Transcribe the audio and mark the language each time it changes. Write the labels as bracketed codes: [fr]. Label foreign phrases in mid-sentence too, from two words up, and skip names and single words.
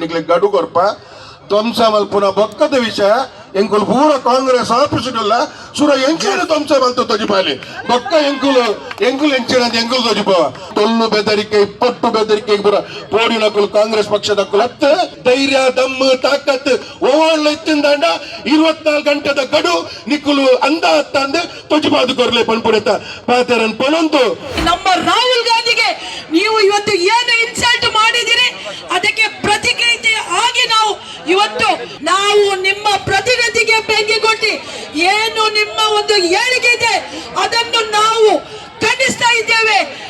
[tcy] ನಿಗ್ಲಿ ಗಡುಗೊರ್ಪ ಧ್ವಂಸ ಮಲ್ಪುನ ಬೊಕ್ಕದ ವಿಷಯ ಎಂಕುಲು ಪೂರ ಕಾಂಗ್ರೆಸ್ ಆಫೀಸ್ಗಲ್ಲ ಸುರ ಎಂಚಿನ ಧ್ವಂಸ ಮಲ್ತು ತೊಜಿಪಾಲಿ ಬೊಕ್ಕ ಎಂಕುಲು ಎಂಚಿನ ಎಂಕುಲು ತೊಜಿಪವ ತೊಲ್ಲು ಬೆದರಿಕೆ ಇಪ್ಪಟ್ಟು ಬೆದರಿಕೆ ಪೂರ ಪೋಡಿನಕುಲು ಕಾಂಗ್ರೆಸ್ ಪಕ್ಷದ ಕುಲತ್ತು ಧೈರ್ಯ ದಮ್ಮು ತಾಕತ್ ಓವಳ್ಳ ಇತ್ತಿಂದಾಂಡ 24 ಗಂಟೆದ ಗಡು ನಿಕ್ಕುಲು ಅಂದ ಅತ್ತಂದು ತೊಜಿಪಾದು ಕೊರ್ಲೆ ಪನ್ಪುಡೆತ ಪಾತೆರನ್ ಪನೊಂದು [kn] ನಮ್ಮ ರಾಹುಲ್ ಗಾಂಧಿಗೆ ನೀವು ಇವತ್ತು ಏನು ಇನ್ಸಲ್ಟ್ ಮಾಡಿದಿರಿ ಅದಕ್ಕೆ ಪ್ರತಿಕ್ರಿಯೆ ಆಗಿ ನಾವು ನಿಮ್ಮ ಪ್ರತಿನಿಧಿಗೆ ಬೆಂಕಿ ಕೊಟ್ಟಿ ಏನು ನಿಮ್ಮ ಒಂದು ಹೇಳಿಕೆ ಇದೆ ಅದನ್ನು ನಾವು ಖಂಡಿಸ್ತಾ ಇದ್ದೇವೆ.